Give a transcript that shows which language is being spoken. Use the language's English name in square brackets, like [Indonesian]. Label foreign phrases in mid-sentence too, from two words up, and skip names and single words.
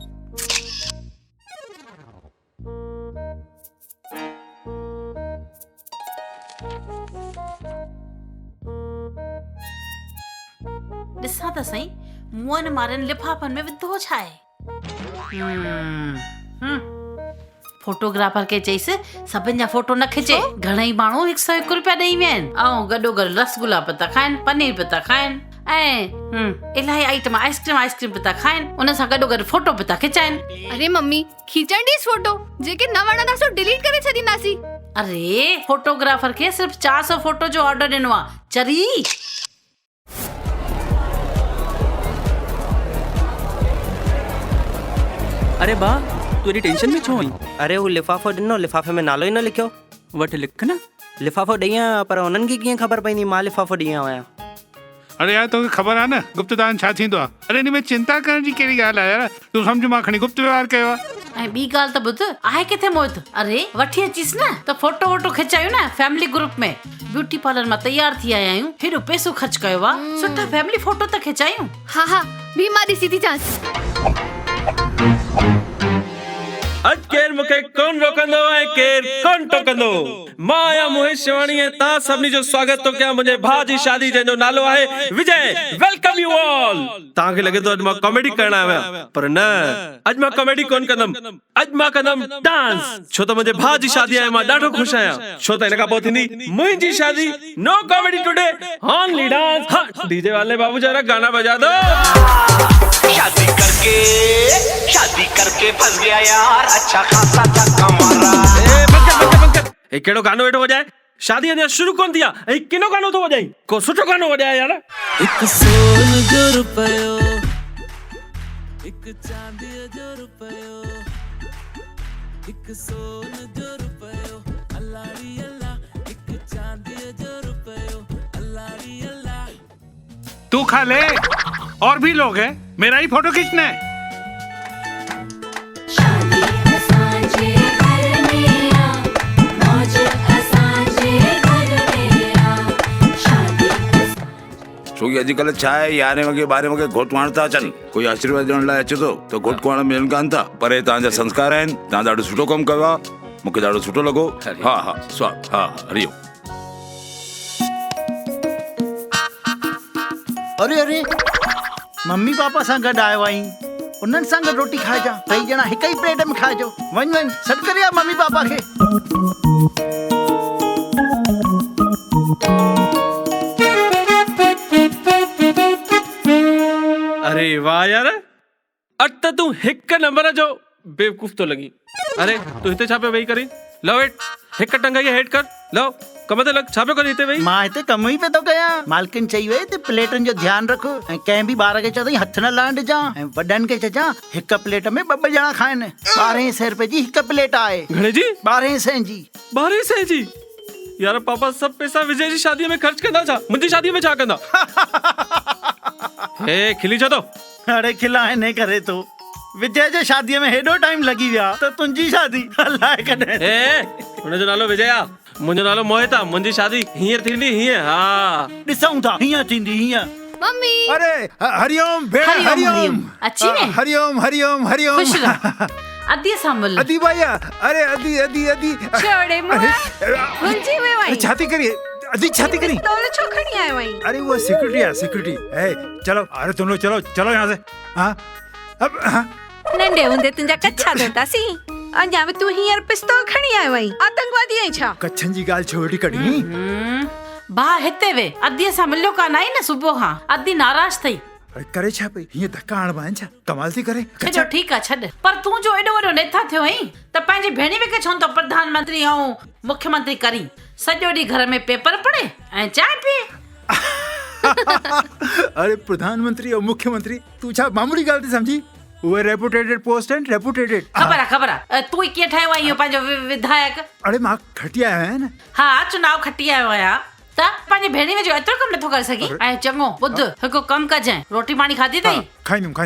[Sindhi] ॾिसां त सही मुअनि मारनि लिफाफनि में विधो छा आहे फोटोग्राफर खे चईसि सभिनि जा फोटो न खिचे घणेई माण्हू 101 रुपया ॾेई विया आहिनि ऐं गॾोगॾु रसगुल्ला पिया था खाइनि पनीर पिया था खाइनि ऐं इलाही आइटम आइस्क्रीम पिया था खाइनि उन सां गॾोगॾु फोटो पिया था खिचाइनि अरे मम्मी खीचण ॾीस फोटो जेके न वणंदा सो डिलीट करे छॾींदासीं अरे फोटोग्राफर खे सिर्फ 400 फोटो जो ऑर्डर ॾिनो आहे चरी अरे बा तू एॾी टेंशन में छो आई अरे वो लिफाफो ॾिनो लिफाफे में नालो ई न लिखियो वटि लिख न लिफाफो ॾेई आहियां पर उन्हनि खे कीअं ख़बर पवंदी मां लिफाफो ॾेई आहियां अरे यार तोखे ख़बर आहे न गुप्त दान छा थींदो आहे अरे हिन में चिंता करण जी कहिड़ी ॻाल्हि आहे यार तूं सम्झ मां खणी गुप्त व्यवहार कयो आहे ऐं ॿी ॻाल्हि त ॿुध आहे किथे मोहित अरे वठी अचीस न त फोटो वोटो खिचायूं न फैमिली ग्रुप में ब्यूटी पार्लर मां तैयार थी आया आहियूं हेॾो पैसो ख़र्च कयो आहे सुठा फैमिली फोटो त खिचायूं हा भी मां ॾिसी थी चांस अज केर मूंखे कोन रोकंदो ऐं केर कोन टोकंदो मां आहियां मोहित शिवाणी ऐं तव्हां सभिनी जो स्वागत थो कयां मुंहिंजे भाउ जी शादी जंहिंजो नालो आहे विजय [English] welcome you all [Sindhi] तव्हांखे लॻे थो अॼु मां कॉमेडी करण आयो आहियां पर न अॼु मां कॉमेडी कोन कंदमि अॼु मां कंदमि डांस छो त मुंहिंजे भाउ जी शादी आहे मां ॾाढो ख़ुशि आहियां छो त हिन खां पोइ थींदी मुंहिंजी शादी [English] no comedy today only dance [Sindhi] हाँ [Hindi] डीजे वाले बाबू जरा गाना बजा दो शादी करके फंस गया यार अच्छा खासा धक्का मारा [Sindhi] ए केड़ो गानो वेठो वजाए शादी अञा शुरू कोन थिया ऐं किनो गानो थो वजाई को सुठो गानो वजाए यार एक सोन जो रुपयो एक चांदी जो रुपयो एक सोन जो रुपयो अल्लाह अल्लाह एक चांदी जो रुपयो अल्लाह अल्लाह [Hindi] तू खा ले और भी लोग हैं मेरा ही फोटो खींचना है [Sindhi] छोकी अॼुकल्ह छा आहे 11 वगे 12 वगे घोट वाण था अचनि कोई आशीर्वाद ॾियण लाइ अचे थो त घोट कुआण मिलनि कान था पर हे तव्हांजा संस्कार आहिनि तव्हां ॾाढो सुठो कमु कयो आहे मूंखे ॾाढो सुठो लॻो हा हरिओम अरे अरे मम्मी पापा सां गॾु आयो आहीं उन्हनि सां गॾु रोटी खाइजां 3 ॼणा हिक ई प्लेट में खाइजो वञ सॾु करे आ मम्मी पापा खे अरे वाह यार अट त तूं हिक नंबर जो बेवकूफ तो लगी अरे तू हिते छा पे वेही करी लो वेट हिक टंगाई हेठ कर लो कम ते लग छा पे कर हिते वेही मां हिते कम ई पे तो कयां मालकिन चई वे ते प्लेटन जो ध्यान रख ऐं कंहिं बि ॿार खे चई हथ न लाहिण ॾिजां ऐं वॾनि खे चइजां हिक प्लेट में 2 ॼणा खाइनि 1200 रुपए जी हिक प्लेट आहे घणे जी 1200 जी 1200 जी यार पापा सब पैसा विजय जी शादी में खर्च कंदा छा मुंहिंजी शादी में छा कंदा हे खिली छो तो अरे खिलाए नहीं करे तो विजय जे शादीअ में हेॾो टाइम लॻी विया त तुंहिंजी शादी हलाए कॾहिं ए हुनजो नालो विजय आ, मुंहिंजो नालो मोहित आ। मुंहिंजी शादी हींअर थींदी हीअं। हा ॾिसूं था हीअं थींदी हीअं। मम्मी अरे हरिओम भेण हरिओम अची वे हरिओम हरिओम हरिओम खुश रह अदी सामल अदी भैया अरे अदी अदी अदी छोड़े मुआ भुलजी वे वही छाती करिए अदी छाती करी तोले छोखणी आए वही [Hindi] अरे वो सिक्योरिटी है सिक्योरिटी ए चलो अरे तुम लोग चलो चलो यहाँ से हाँ अब हाँ [Sindhi] नंढे हूंदे तुंहिंजा कच्छा धोतासीं अञा बि तूं हींअर पिस्तौल खणी आयो आहीं आतंकवादी आहीं छा कच्छन जी ॻाल्हि छो वेठी कढी भाउ हिते वे अदीअ सां मिलियो कान आई न सुबुह खां अदी नाराज़ थई। अरे करे छा पई हीअं धक्का हणबा आहिनि छा कमाल थी करे छॾो ठीकु आहे छॾ पर तूं जो एॾो वॾो नेता थियो आहीं त पंहिंजी भेणी खे छो त प्रधानमंत्री ऐं मुख्यमंत्री करी सॼो ॾींहुं घर में पेपर पढ़े ऐं चांहि पीए। अरे प्रधानमंत्री और मुख्यमंत्री तू छा मामूली ॻाल्हि थी समझी उहे [English] reputed post [Sindhi] आहिनि रेपुटेटेड ख़बर आहे तूं कीअं ठहियो आहीं इहो पंहिंजो विधायक। अरे मां खटी आयो आहियां न हा चुनाव खटी आयो आहियां त पंहिंजी भेणी में जो एतिरो कमु नथो करे सघी ऐं चङो ॿुध हिकु कमु कजांइ रोटी पाणी खाधी अथई खाईंदुमि